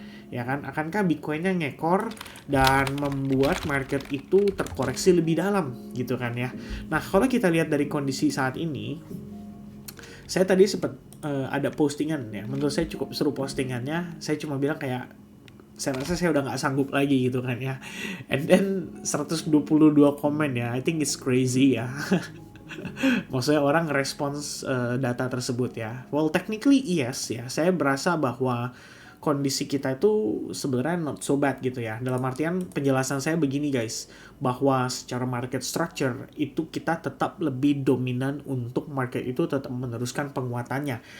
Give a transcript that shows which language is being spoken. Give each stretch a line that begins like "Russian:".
Indonesian: Ya kan, akankah Bitcoin-nya ngekor dan membuat market itu terkoreksi lebih dalam gitu kan ya. Nah kalau kita lihat dari kondisi saat ini, saya tadi sempat ada postingan ya, menurut saya cukup seru postingannya. Saya cuma bilang kayak, saya rasa saya udah nggak sanggup lagi gitu kan ya.
English: And then 122 komen ya, I think it's crazy ya.
Indonesian: Maksudnya orang ngerespons data tersebut ya.
English: Well technically yes
Indonesian: ya, saya berasa bahwa kondisi kita itu sebenarnya
English: not so bad
Indonesian: gitu ya. Dalam artian penjelasan saya begini guys, bahwa secara market structure itu kita tetap lebih dominan untuk market itu tetap meneruskan penguatannya.